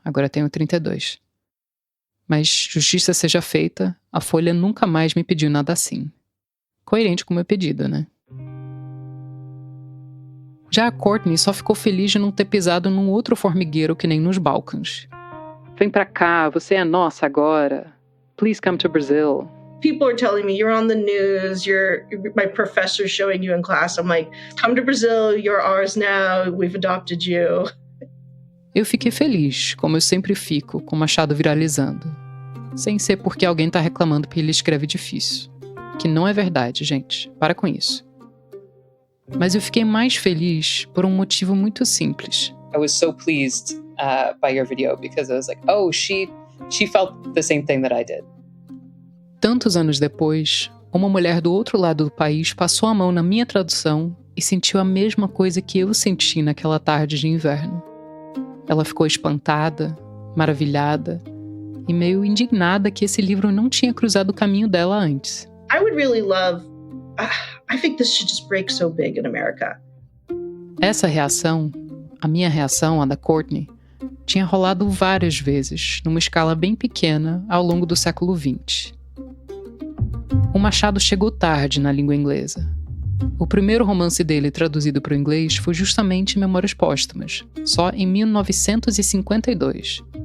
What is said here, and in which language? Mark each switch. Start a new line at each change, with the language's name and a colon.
Portuguese: Agora eu tenho 32. Mas, justiça seja feita, a Folha nunca mais me pediu nada assim. Coerente com o meu pedido, né? Já a Courtney só ficou feliz de não ter pisado num outro formigueiro que nem nos Balcãs. Vem pra cá, você é nossa agora.
English: Please come to Brazil. People are telling me, you're on the news, my professor's showing you in class. I'm like, come to Brazil, you're ours now, we've adopted you.
Portuguese: Eu fiquei feliz, como eu sempre fico, com o Machado viralizando. Sem ser porque alguém tá reclamando que ele escreve difícil. Que não é verdade, gente. Para com isso. Mas eu fiquei mais feliz por um motivo muito simples.
English: I was so pleased by your video because I was like, oh, she felt the same thing that I did.
Portuguese: Tantos anos depois, uma mulher do outro lado do país passou a mão na minha tradução e sentiu a mesma coisa que eu senti naquela tarde de inverno. Ela ficou espantada, maravilhada e meio indignada que esse livro não tinha cruzado o caminho dela antes.
English: I would really love... I think this should just break so big in America.
Portuguese: Essa reação, a minha reação, a da Courtney, tinha rolado várias vezes, numa escala bem pequena, ao longo do século XX. O Machado chegou tarde na língua inglesa. O primeiro romance dele traduzido para o inglês foi justamente Memórias Póstumas, só em 1952.